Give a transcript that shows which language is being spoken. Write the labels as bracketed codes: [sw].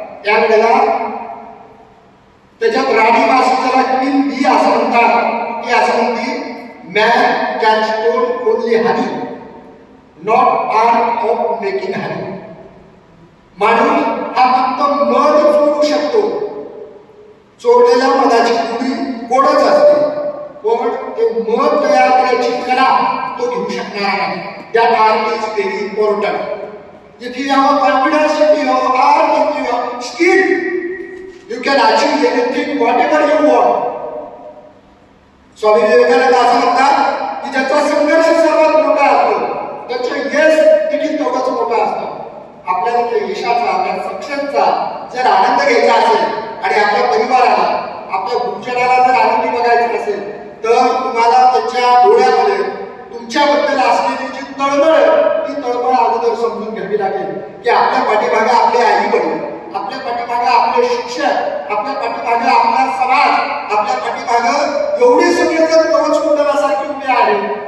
[mr] त्यावेळेला त्याच्यात राणी माशी ज्याला क्वीन बी असं म्हणतात, ती असं म्हणते [en] Man can store only honey not art of making honey. [mr] माणूस हा फक्त मध चोरू शकतो, चोरलेल्या मधाची पुडी गोडच असते, पण ते मध तयार करायची कला तो घेऊ शकणार नाही. [en] That art is very important. If you have a confidence, if you have art, if you have skill, you can achieve anything, whatever you want. [mr] Swami Vivekananda असं म्हणतात की ज्याचा संघर्ष सर्वात मोठा असतो त्याचा यश देखील तेवढाच मोठा असतो. आपल्याला त्या यशाचा, आपल्या सक्सेसचा जर आनंद घ्यायचा असेल आणि आपल्या परिवाराला, आपल्या गुरुजनाला जर आनंदी बघायचं असेल तर तुम्हाला त्याच्या डोळ्यामध्ये तुमच्याबद्दल असलेली जी तळमळ, ती तळमळ अगोदर समजून घ्यावी लागेल की आपल्या पाठीमागे आपले आई वडील, आपल्या पाठीमागे आपले शिक्षक, आपल्या पाठीमागे आपला समाज, आपल्या पाठीमागे एवढे सगळे जर कवच कुंडलासारखे उभे आहे